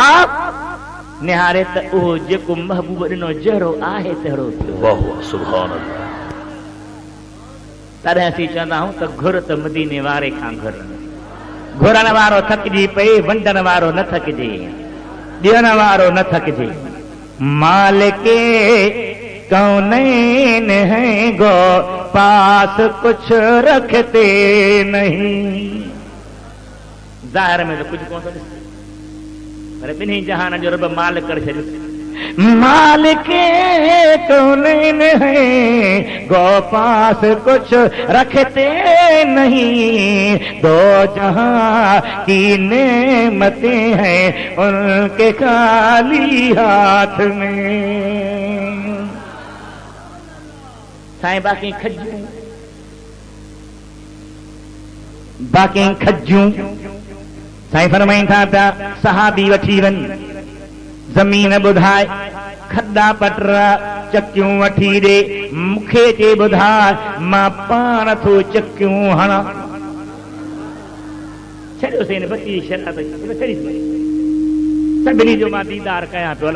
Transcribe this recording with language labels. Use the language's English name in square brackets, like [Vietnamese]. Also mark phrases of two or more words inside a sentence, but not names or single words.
[Sindhi] निहारे त उहो जेको महबूब ॾिनो जहिड़ो आहे तहिड़ो थियो। वाह वाह [Arabic] سبحان الله. [Sindhi] तॾहिं असीं चवंदा आहियूं त घुर त मदीने वारे खां घुर। घुरण वारो थकिजी पए, वंडण वारो न थकिजे, ॾियण वारो न थकिजे। [Urdu] مالکِ کونین ہے گو پاس کچھ رکھتے نہیں. [Sindhi] ज़ाहिर में तो कुछ कोन थो ॾिसे, पर ॿिन्ही जहान जो रब मालिक करे छॾियो। [Urdu] مالکِ کونین ہے گو پاس کچھ رکھتے نہیں. دو جہاں کی نعمتیں ہیں ان کے خالی ہاتھ میں. [Sindhi] साईं बाकी खजूं, बाकी खजूं साईं फरमाइनि था पिया सहाबी वठी वञ ज़मीन ॿुधाए, खॾा पटरा चकियूं वठी ॾे, मूंखे चे ॿुधाए मां पाण थो चकियूं हणां। छॾियोसीं बची शराब सभिनी जो मां दीदार कयां पियो।